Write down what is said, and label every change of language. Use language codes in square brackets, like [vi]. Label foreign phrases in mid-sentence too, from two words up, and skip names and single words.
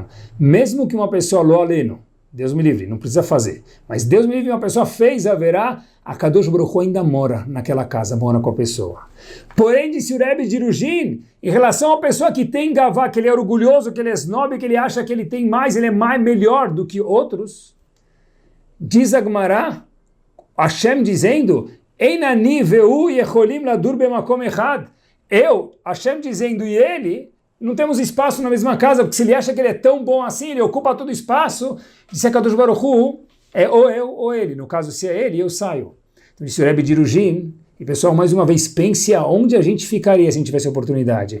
[pt] Mesmo que uma pessoa [he] לא עלינו, [pt] Deus me livre, não precisa fazer, mas Deus me livre, uma pessoa fez haverá, a [he] קדוש ברוך הוא [pt] ainda mora naquela casa, mora com a pessoa. Porém, disse o Rebbe de Erugin, em relação à pessoa que tem gavá, que ele é orgulhoso, que ele é snob, que ele acha que ele tem mais, ele é mais melhor do que outros, diz a Gemara, Hashem dizendo, [he] אין אני והוא יכולים לדור במקום אחד. [pt] Eu, Hashem dizendo, e ele, não temos espaço na mesma casa, porque se ele acha que ele é tão bom assim, ele ocupa todo o espaço, disse a [he] קדוש ברוך הוא, [pt] é ou eu ou ele. No caso, se é ele, eu saio. Então disse o Rebbe de Erugin, e pessoal, mais uma vez, pense aonde a gente ficaria se a gente tivesse oportunidade.